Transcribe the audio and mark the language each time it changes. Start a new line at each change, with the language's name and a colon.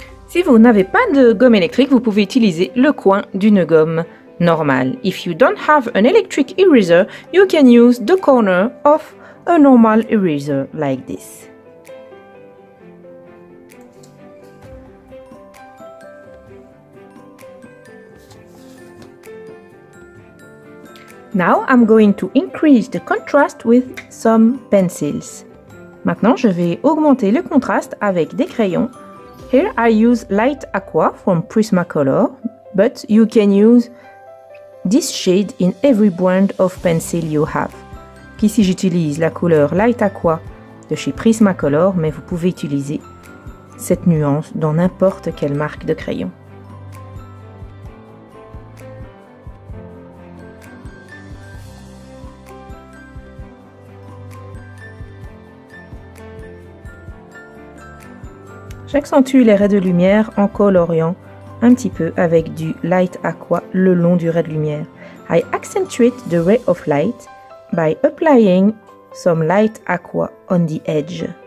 French: Si vous n'avez pas de gomme électrique, vous pouvez utiliser le coin d'une gomme normale.
English: If you don't have an electric eraser, you can use the corner of a normal eraser like this. Now I'm going to increase the contrast with some pencils.
French: Maintenant, je vais augmenter le contraste avec des crayons.
English: Here I use light aqua from Prismacolor, but you can use this shade in every brand of pencil you have.
French: Ici j'utilise la couleur light aqua de chez Prismacolor, mais vous pouvez utiliser cette nuance dans n'importe quelle marque de crayon. J'accentue les raies de lumière en coloriant un petit peu avec du light aqua le long du ray de lumière.
English: I accentuate the ray of light by applying some light aqua on the edge.